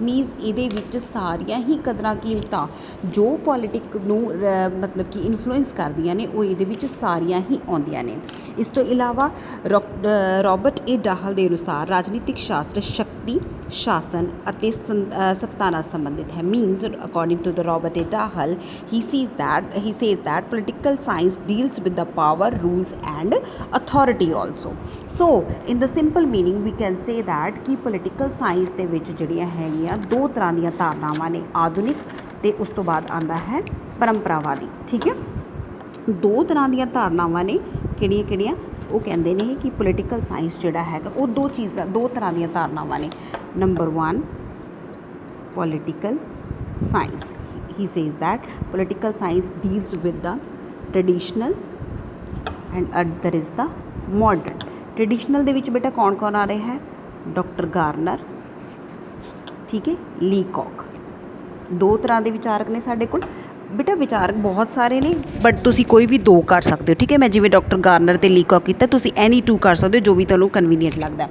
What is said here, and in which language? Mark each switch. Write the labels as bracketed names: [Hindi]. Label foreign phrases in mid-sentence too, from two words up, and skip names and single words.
[Punjabi] ਮੀਨਸ ਇਹਦੇ ਵਿੱਚ ਸਾਰੀਆਂ ਹੀ ਕਦਰਾਂ ਕੀਮਤਾਂ ਜੋ ਪੋਲੀਟਿਕ ਨੂੰ ਮਤਲਬ ਕਿ ਇਨਫਲੂਐਂਸ ਕਰਦੀਆਂ ਨੇ, ਉਹ ਇਹਦੇ ਵਿੱਚ ਸਾਰੀਆਂ ਹੀ ਆਉਂਦੀਆਂ ਨੇ। ਇਸ ਤੋਂ ਇਲਾਵਾ ਰੋਬਰਟ ਏ ਡਾਹਲ ਦੇ ਅਨੁਸਾਰ ਰਾਜਨੀਤਿਕ ਸ਼ਾਸਤਰ ਸ਼ਕਤੀ, ਸ਼ਾਸਨ ਅਤੇ ਸੱਤਾ ਨਾਲ ਸੰਬੰਧਿਤ ਹੈ। [English] means according to the Robert A Dahl, he says that political science deals with the power, rules and authority also. So in the simple meaning we can say that [Punjabi] ਕਿ [English] political science [Punjabi] ਦੇ ਵਿੱਚ ਜਿਹੜੀਆਂ ਹੈਗੀਆਂ ਦੋ ਤਰ੍ਹਾਂ ਦੀਆਂ ਧਾਰਨਾਵਾਂ ਨੇ, ਆਧੁਨਿਕ ਅਤੇ ਉਸ ਤੋਂ ਬਾਅਦ ਆਉਂਦਾ ਹੈ ਪਰੰਪਰਾਵਾਦੀ। ਠੀਕ ਹੈ, ਦੋ ਤਰ੍ਹਾਂ ਦੀਆਂ ਧਾਰਨਾਵਾਂ ਨੇ। ਕਿਹੜੀਆਂ ਉਹ ਕਹਿੰਦੇ ਨੇ ਕਿ [English] political science [Punjabi] ਜਿਹੜਾ ਹੈਗਾ, ਉਹ ਦੋ ਤਰ੍ਹਾਂ ਦੀਆਂ ਧਾਰਨਾਵਾਂ ਨੇ। [English] number 1 political science, he says that political science deals with the traditional and other is the modern. [Punjabi] Traditional ਦੇ ਵਿੱਚ ਬੇਟਾ ਕੌਣ ਆ ਰਿਹਾ ਹੈ? ਡਾਕਟਰ ਗਾਰਨਰ, ਠੀਕ ਹੈ, ਲੀਕੌਕ। ਦੋ ਤਰ੍ਹਾਂ ਦੇ ਵਿਚਾਰਕ ਨੇ ਸਾਡੇ ਕੋਲ ਬੇਟਾ। ਵਿਚਾਰਕ ਬਹੁਤ ਸਾਰੇ ਨੇ, ਬਟ ਤੁਸੀਂ ਕੋਈ ਵੀ ਦੋ ਕਰ ਸਕਦੇ ਹੋ। ਠੀਕ ਹੈ, ਮੈਂ ਜਿਵੇਂ ਡਾਕਟਰ ਗਾਰਨਰ ਅਤੇ ਲੀਕੌਕ ਕੀਤਾ, ਤੁਸੀਂ [English] any two [Punjabi] ਕਰ ਸਕਦੇ ਹੋ, ਜੋ ਵੀ ਤੁਹਾਨੂੰ ਕਨਵੀਨੀਅੰਟ ਲੱਗਦਾ।